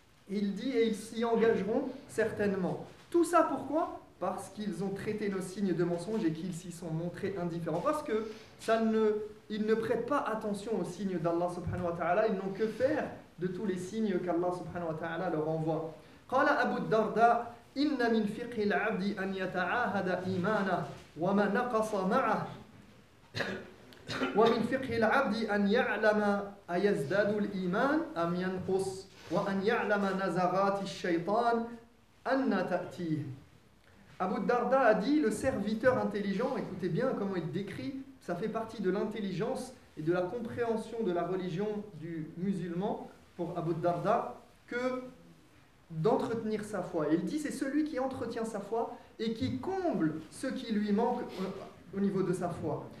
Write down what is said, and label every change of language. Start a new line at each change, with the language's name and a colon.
French: Il dit et ils s'y engageront certainement. Tout ça pourquoi ? Parce qu'ils ont traité nos signes de mensonges et qu'ils s'y sont montrés indifférents. Parce que ils ne prêtent pas attention aux signes d'Allah subhanahu wa ta'ala, ils n'ont que faire de tous les signes qu'Allah subhanahu wa ta'ala leur envoie.
Arabic: قال أبو الدرداء إن من فقه العبد أن يتعاهد إيمانه وما نقص معه ومن فقه العبد أن يعلم أيزداد الإيمان أم ينقص وأن يعلم نزغات الشيطان أن تأتيه.
French: Abu Darda a dit le serviteur intelligent, écoutez bien comment il décrit, ça fait partie de l'intelligence et de la compréhension de la religion du musulman pour Abu Darda que d'entretenir sa foi. Et il dit c'est celui qui entretient sa foi et qui comble ce qui lui manque au niveau de sa foi.